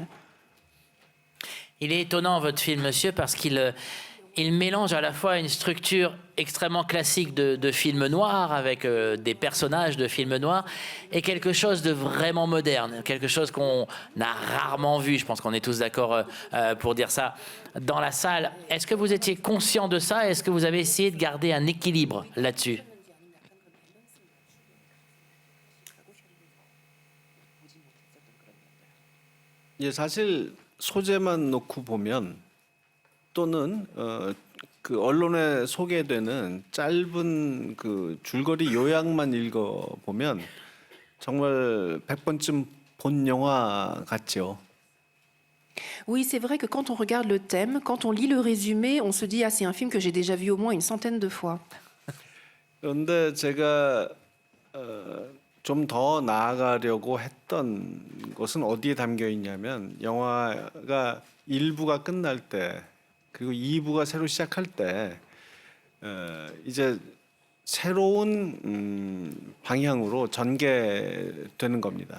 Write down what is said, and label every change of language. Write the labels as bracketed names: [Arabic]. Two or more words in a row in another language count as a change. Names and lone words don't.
[French] Il est étonnant, votre film, monsieur, parce qu'il mélange à la fois une structure extrêmement classique de film noir, avec des personnages de film noir, et quelque chose de vraiment moderne, quelque chose qu'on a rarement vu, je pense qu'on est tous d'accord pour dire ça, dans la salle. Est-ce que vous étiez conscient de ça? Est-ce que vous avez essayé de garder un équilibre là-dessus? [Korean] 예, 사실 소재만 놓고 보면 또는 그 언론에 소개되는 짧은 그 줄거리 요약만 읽어 보면 정말 100번쯤 본 영화 같죠. [French] Oui, c'est vrai que quand on regarde le thème, quand on lit le résumé, on se dit ah c'est un film que j'ai déjà vu au moins une centaine de fois. [Korean] 그런데 제가 좀 더 나아가려고 했던 것은 어디에 담겨 있냐면 영화가 1부가 끝날 때 그리고 2부가 새로 시작할 때 이제 새로운 방향으로 전개되는 겁니다.